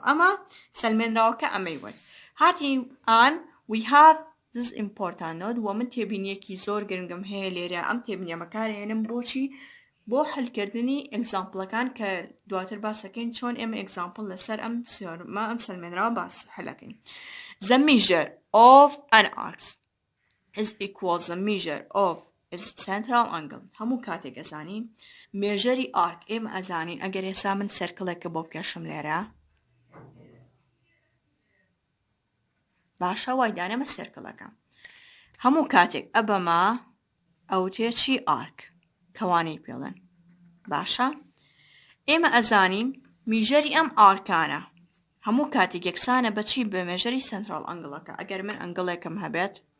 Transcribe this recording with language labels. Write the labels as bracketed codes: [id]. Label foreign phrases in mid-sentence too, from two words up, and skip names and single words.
[ckb] ئەمە سەلمێنراوەکە ئەمەی وەن. هاتی ئان [en] we have this important note [ckb] و من تێبینیەکی زۆر گرنگم هەیە لێرە ئەم تێبینیە بەکارهێنم بۆچی؟ بۆ حلکردنی ئەگزامپڵەکان کە دواتر باسەکەین چۆن ئێمە ئەگزامپڵ لەسەر ئەم سیۆرمە ئەم سەلمێنراوە باس حلەکەین. [en] The measure of an arc is equals the measure of its central angle. [ckb] هەموو کاتێک ئەزانین مێژەری ئارک ئێمە ئەزانین ئەگەر ئێستا من سەرکڵێکە بۆ بکێشم لێرە باشە وای دانەمە سەرکڵەکەم هەموو کاتێک ئەبەمە ئەوتێ چی ئارک کەوانەی پێڵێن باشە ئێمە ئەزانین میژەری ئەم ئارکانە هەموو کاتێک یەکسانە بەچی بە مێژەری سنترال ئەنگڵەکە ئەگەر من ئەنگڵێکم هەبێت